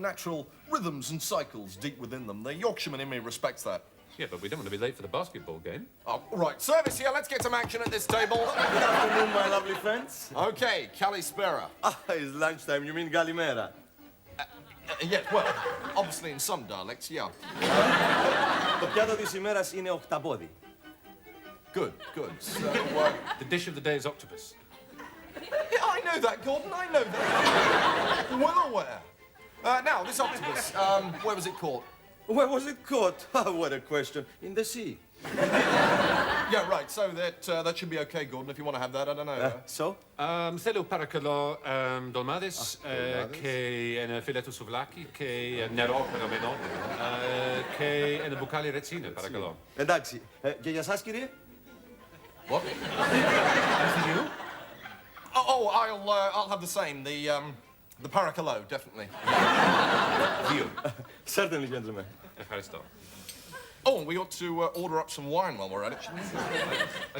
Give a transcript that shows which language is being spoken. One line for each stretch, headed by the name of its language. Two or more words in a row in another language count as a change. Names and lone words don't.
English: Natural rhythms and cycles deep within them. The Yorkshireman in me respects that. Yeah, but we don't want to be late for the basketball game. Oh, right. Service here. Let's get some action at this table. Good afternoon, my lovely friends. OK, Kalispera. Ah, it's lunchtime. You mean Galimera? Yeah, well, obviously in some dialects, yeah.
Greek: Το πιάτο της ημέρας είναι οκταπόδι.
English: Good, good. So, The dish of the day is octopus. yeah, I know that, Gordon, I know that. Well aware. Now, this octopus, where was it caught? Where was it caught? Oh, what a question. In the sea. Yeah, right, so that should be okay, Gordon, if you want to have that, I don't know. So?
Greek: Θέλω παρακαλώ ντολμάδες και ένα φιλέτο σουβλάκι και νερό περαμένο και ένα μπουκάλι ρετσίνε, παρακαλώ. Εντάξει. Και για σας, κύριε?
English: What? And for you? I'll have the same, the paracalo, definitely. View. Certainly, gentlemen.
Greek: Ευχαριστώ.
English: Oh, and we ought to order up some wine while we're at it, shouldn't we?